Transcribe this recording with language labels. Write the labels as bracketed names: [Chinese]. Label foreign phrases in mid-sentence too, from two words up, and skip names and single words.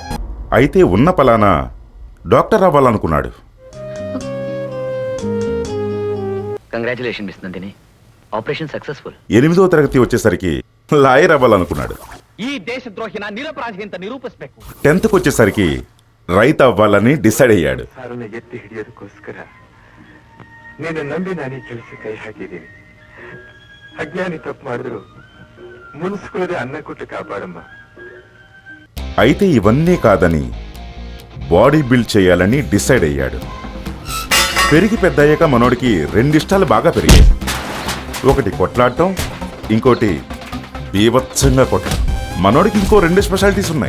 [Telugu] అయితే ఉన్న పలానా డాక్టర్ అవ్వాలనుకున్నాడు. [English] Congratulation Miss Nandini, operation successful. [Telugu] 8వ తరగతి వచ్చేసరికి లాయర్ అవ్వాలనుకున్నాడు. ఈ దేశద్రోహిన నిరపరాధింత నిరూపిಸಬೇಕು. 10th వచ్చేసరికి రైతు అవ్వాలని డిసైడ్ అయ్యాడు. [Kannada] ಎತ್ತಿ ಹಿಡಿಯೋದಕ್ಕೋಸ್ಕರ ನೀನು ನಂಬಿ ನಾನೇ ಕೆಲಸ ಕೈ ಹಾಕಿದ್ದೀನಿ. ಅಜ್ಞಾನಿ ತಪ್ಪು ಮಾಡಿದ್ರು ಮುನ್ಸ್ಕೊಳ್ಳದೆ ಅನ್ನ ಕೊಟ್ಟು ಕಾಪಾಡಮ್ಮ. [Telugu] అయితే ఇవన్నీ కాదని [English] body build [Telugu] చేయాలని డిసైడ్ అయ్యాడు. పెరిగి పెద్దయ్యాక మనోడికి 2 ఇష్టాలు బాగా పెరిగాయి. ఒకటి కొట్లాడటం, ఇంకోటి బీభత్సంగా కొట్టడం. మనోడికి ఇంకో 2 స్పెషాలిటీస్ ఉన్నాయి.